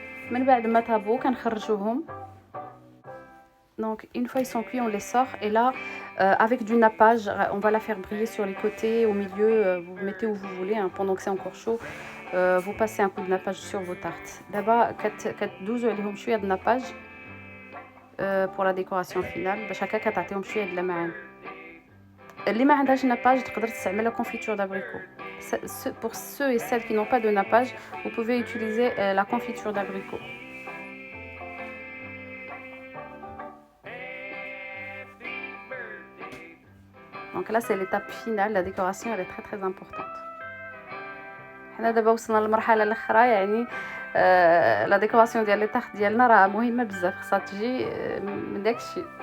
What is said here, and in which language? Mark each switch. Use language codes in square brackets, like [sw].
[ar] من بعد ما طابو كنخرجوهم. [fr] Donc une fois ils sont cuits, on les sort et là avec du nappage, on va la faire briller sur les côtés, au milieu, vous mettez où vous voulez hein, pendant que c'est encore chaud. Vous passez un coup de nappage sur vos tartes. [ar] دابا كتدوزوا عليهم شويه د nappage pour la décoration finale باش هكا كتعطيهم شويه د اللمعان. اللي ما عندهاش nappage تقدر تستعمل la confiture d'abricot. [fr] Pour ceux et celles qui n'ont pas de nappage, vous pouvez utiliser la confiture d'abricot. Donc là c'est l'étape finale, la décoration elle est très très importante. [ar] حنا دابا وصلنا للمرحله الاخرى يعني لا ديكوراسيون ديال لي طاحت ديالنا راه مهمه بزاف خصها تجي من داكشي.